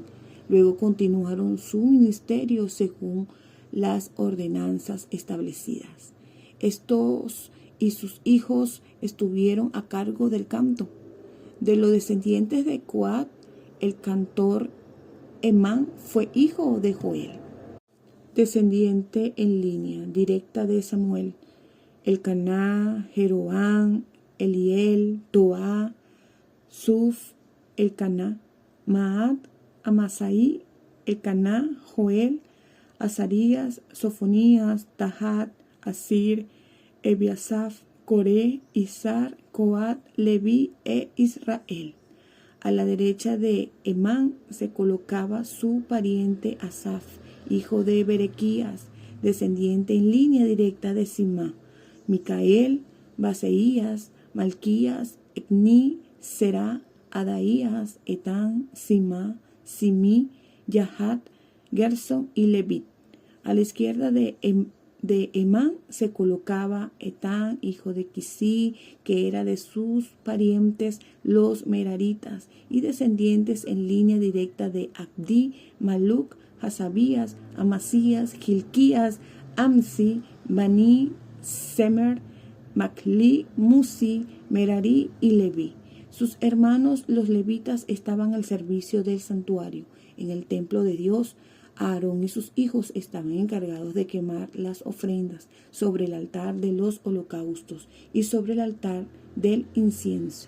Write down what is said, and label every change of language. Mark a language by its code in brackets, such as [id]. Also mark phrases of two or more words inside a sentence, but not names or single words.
[es] Luego continuaron su ministerio según las ordenanzas establecidas. Estos y sus hijos estuvieron a cargo del canto. De los descendientes de Coat, el cantor Emán fue hijo de Joel. Descendiente en línea directa de Samuel: Elcaná, Jeroán, Eliel, Toá, Suf, Elcaná, Maat, Amasaí, Elcaná, Joel, Azarías, Sofonías, Tahat, Asir, Ebiasaf, Coré, Izar, Coat, Leví e Israel. A la derecha de Emán se colocaba su pariente Asaf, hijo de Berequías, descendiente en línea directa de Simá: Micael, Baseías, Malquías, Etní, Será, Adaías, Etán, Simá, Simí, Yahat, Gersón y Levit. A la izquierda de de Emán se colocaba Etán, hijo de Quisí, que era de sus parientes los meraritas, y descendientes en línea directa de Abdí, Maluc, Hasabías, Amasías, Gilquías, Amsi, Bani, Semer, Macli, Musi, Merari y Leví. Sus hermanos los levitas estaban al servicio del santuario. En el templo de Dios, Aarón y sus hijos estaban encargados de quemar las ofrendas sobre el altar de los holocaustos y sobre el altar del incienso.